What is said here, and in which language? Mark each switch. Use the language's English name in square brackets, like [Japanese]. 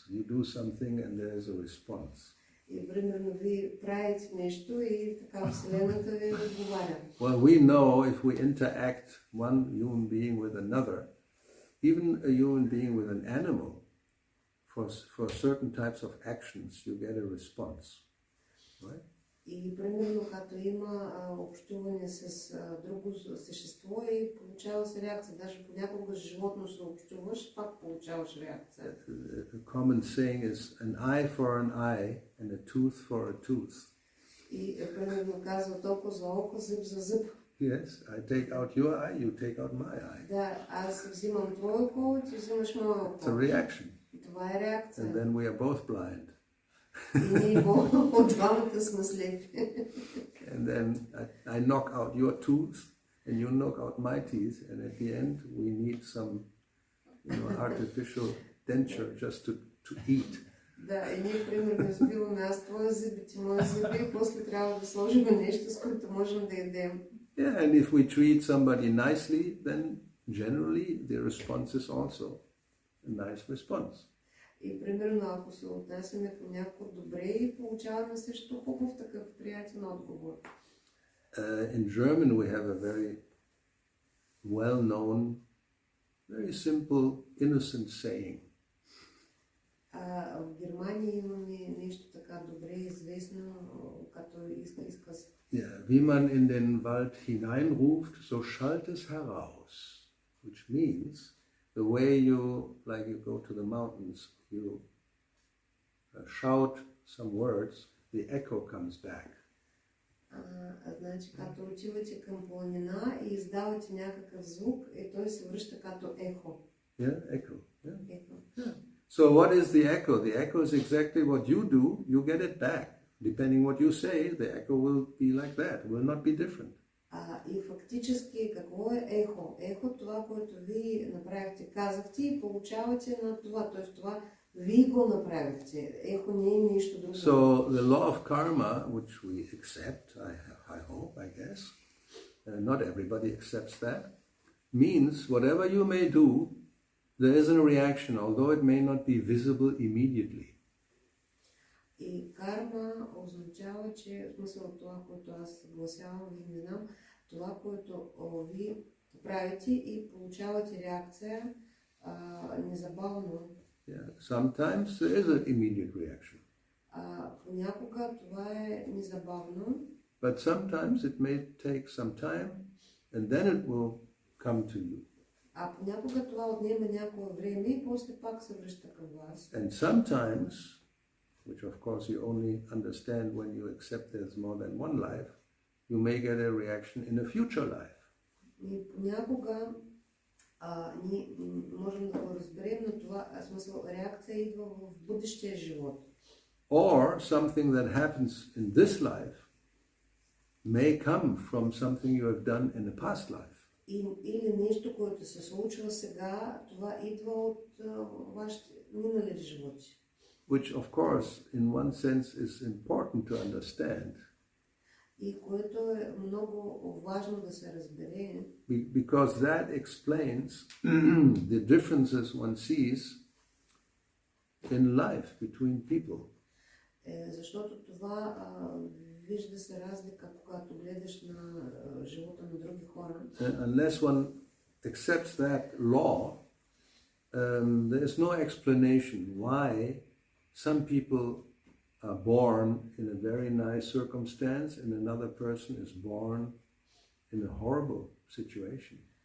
[English] You do something and there is a response. [Bulgarian] И примерно ви правите нещо и така Вселената ви отговаря. [English] Well, we know if we interact one human being with another, even a human being with an animal, for certain types of actions, you get a response, right? [Bulgarian] И примерно като има общуване с друго същество и получава се реакция. Даже понякога с животно се общуваш, пак получаваш реакция. [English] A common saying is an eye for an eye and a tooth for a tooth. [Bulgarian] И примерно казва око за око, зъб за зъб. [English] Yes, I take out your eye, you take out my eye. [Bulgarian] Да, аз взимам твое око, ти взимаш мое око. [English] It's a reaction. [Bulgarian] И това е реакция. [English] And then we are both blind. [Bulgarian] И ние от двамата сме слепи. [English] And then I knock out your tooth and you knock out my teeth, and at the end we need some, artificial denture just to eat. [Bulgarian] Да, и ние примерно избиваме аз твоя зъби, ти моя зъби, и после трябва да сложим нещо, с което можем да ядем. [English] Yeah, and if we treat somebody nicely, then generally the response is also a nice response. [Bulgarian] И примерно ако се отнасяме към някого добре и получаваме също хубав такъв приятен отговор. [English] In German we have a very well-known, very simple, innocent saying. [Bulgarian] В Германия имаме нещо така добре известно, като изказ. [German] Ja, wie man in den Wald hineinruft, so schallt es heraus. [English] Which means, the way you go to the mountains, you shout some words, the echo comes back. [Bulgarian] Значи, като отивате към планина и издавате някакъв звук, и той се връща като ехо. [English] Yeah, echo. Yeah. [Bulgarian] Ехо. [English] Yeah. So what is the echo? The echo is exactly what you do, you get it back. Depending what you say, the echo will be like that, will not be different. [Bulgarian] И фактически какво е ехо? Ехо това, което ви направихте, казахте и получавате на това. Т.е. това ви го направихте. Ехо не е нищо друго. [English] So the law of karma, which we accept, I hope, I guess, not everybody accepts that, means whatever you may do, there is a reaction, although it may not be visible immediately. [Bulgarian] И карма означава, че в смисъл от това, което аз съгласявам, ви не знам, това, което ви правите и получавате реакция незабавно. [English] Yeah, sometimes there is an immediate reaction. [Bulgarian] Понякога това е незабавно. [English] But sometimes it may take some time and then it will come to you. [Bulgarian] Понякога това отнема някое време и после пак се връща към вас. [English] And sometimes, which of course you only understand when you accept there's more than one life, you may get a reaction in a future life. [Bulgarian] И понякога ние можем да го разберем, но това смисъл реакция идва в бъдещия живот. [English] Or something that happens in this life may come from something you have done in a past life. [Bulgarian] Или нещо, което се случва сега, това идва от вашите минали животи. [English] Which of course in one sense is important to understand. [Bulgarian] И което е много важно да се разбере. [English] Because that explains the differences one sees in life between people. [Bulgarian] Защото това вижда се разлика, когато гледаш на живота на други хора. [English] Unless one accepts that law, there is no explanation why some people are born in a very nice circumstance and another person is born in a horrible situation.